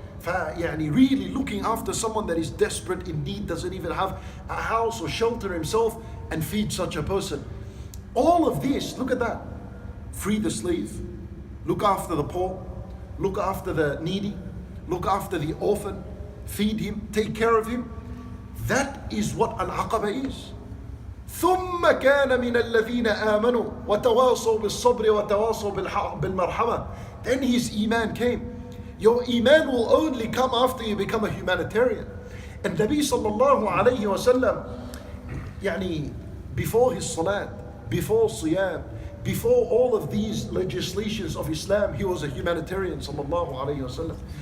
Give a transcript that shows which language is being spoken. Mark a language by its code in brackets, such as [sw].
[ar] يعني [en] really looking after someone that is desperate in need, doesn't even have a house or shelter himself, and feed such a person. All of this, look at that. Free the slave, look after the poor, look after the needy, look after the orphan, feed him, take care of him. That is what Al-Aqaba is. [ar] ثم كان من الذين آمنوا وتواصوا بالصبر وتواصوا بالمرحمة. [en] Then his iman came. Your iman will only come after you become a humanitarian. And Nabi sallallahu alayhi wa sallam, [ar] يعني [en] before his salat, before siyam, before all of these legislations of Islam, he was a humanitarian sallallahu alayhi wa sallam.